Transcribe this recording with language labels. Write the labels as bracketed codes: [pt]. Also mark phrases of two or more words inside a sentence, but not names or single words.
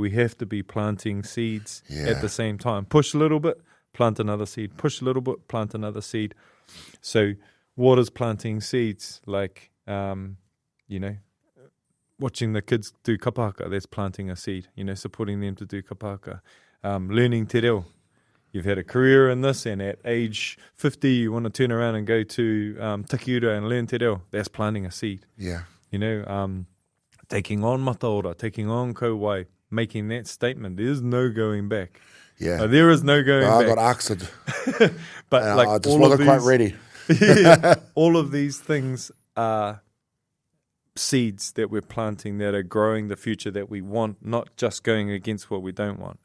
[en] We have to be planting seeds at the same time. Push a little bit, plant another seed. Push a little bit, plant another seed. So what is planting seeds? Like, you know, watching the kids do kapahaka, that's planting a seed. You know, supporting them to do kapahaka. Learning [mi] te reo. [en] You've had a career in this, and at age 50, you want to turn around and go to Takiura and learn [mi] te reo. [en] That's planting a seed. Yeah. You know, taking on mataora, taking on kauwai, making that statement. There's no going back. Yeah. There is no going back. I got asked. But and like, I just wasn't quite ready. All of these things are seeds that we're planting that are growing the future that we want, not just going against what we don't want.